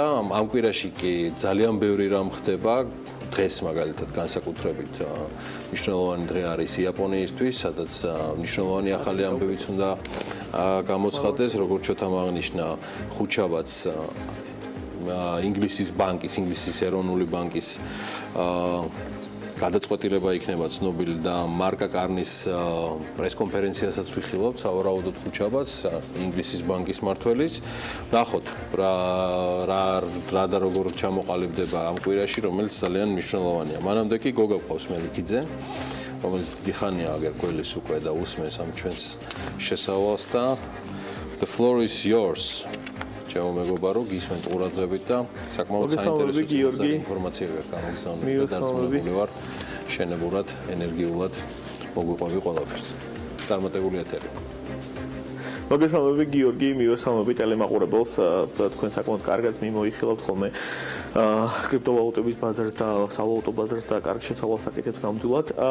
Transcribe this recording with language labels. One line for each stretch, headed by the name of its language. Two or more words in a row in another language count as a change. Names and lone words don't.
Georgian: ამ კვირაში კი ძალიან ბევრი რამ ხდება. დღეს მაგალითად განსაკუთრებით მნიშვნელოვანი დღე არის იაპონიისთვის, სადაც მნიშვნელოვანი ახალი ამბებიც უნდა გამოცხადდეს, როგორც ჩოთამ აღნიშნა ხუთშაბათს ინგლისის ეროვნული ბანკის გადაწყვეტილება იქნება ცნობილი და მარკა კარნის პრესკონფერენციასაც ვიხილავთ სავარაუდოდ ხუთშაბათს ინგლისის ბანკის მმართველის. ნახოთ რა და როგორ ჩამოყალიბდება ამ კვირაში, რომელიც ძალიან მნიშვნელოვანია. მანამდე კი გოგა გყავს მელიქიძე, რომელიც დიხანია აგერ გველის უკვე და უსმენს ამ ჩვენს შესავალს და
English: the floor is yours.
Georgian: ჩემო მეგობარო, გისმენთ ყურადღებით და საკმაოდ საინტერესო ინფორმაცია გამოგზავნეთ და დარწმუნებული ვარ, შენებურად, ენერგიულად მოგვიყვები ყველაფერს. წარმატებული ეთერი. მოგესალმები გიორგი, მივესალმები ტელემაყურებელს. თქვენ საკმაოდ კარგად მიმოიხილავთ ხოლმე კრიპტოვალუტების ბაზარს და სავალუტო ბაზარს და კარგ შესავალს აკეთებთ ნამდვილად.